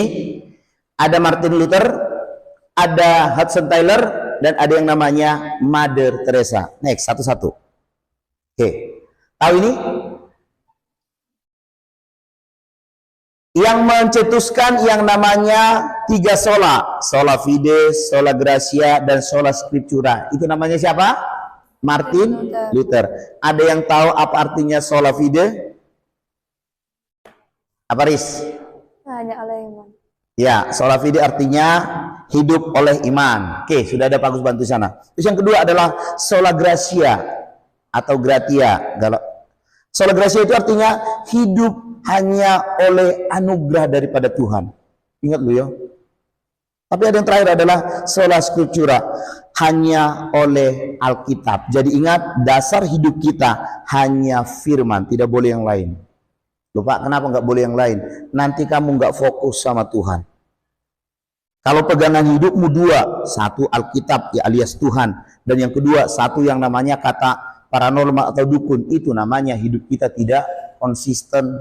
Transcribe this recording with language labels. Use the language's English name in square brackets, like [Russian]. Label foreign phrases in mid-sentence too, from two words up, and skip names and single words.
[Indonesian] Ada Martin Luther, ada Hudson Taylor, dan ada yang namanya Mother Teresa. Next, satu-satu. Tahu ini? Yang mencetuskan yang namanya 3 sola. [Latin] Sola fide, sola gratia, dan sola scriptura. [Indonesian] Itu namanya siapa? Martin Luther. Ada yang tahu apa artinya [Latin] sola fide? [Indonesian] Apa, Riz? Hanya oleh iman. Ya, [Latin] sola fide [Indonesian] artinya hidup oleh iman. Oke, sudah ada Pak Gus bantu sana. Terus yang kedua adalah [Latin] sola gratia [Indonesian] atau gratia. [Latin] Sola gratia [Indonesian] itu artinya hidup hanya oleh anugerah daripada Tuhan. Ingat lu ya. Tapi ada yang terakhir adalah [Latin] sola scriptura, [Indonesian] hanya oleh Alkitab. Jadi ingat, dasar hidup kita hanya firman, tidak boleh yang lain. Lupa, kenapa nggak boleh yang lain? Nanti kamu nggak fokus sama Tuhan. Kalau pegangan hidupmu 2, satu Alkitab ya alias Tuhan, dan yang kedua satu yang namanya kata paranormal atau dukun, itu namanya hidup kita tidak konsisten.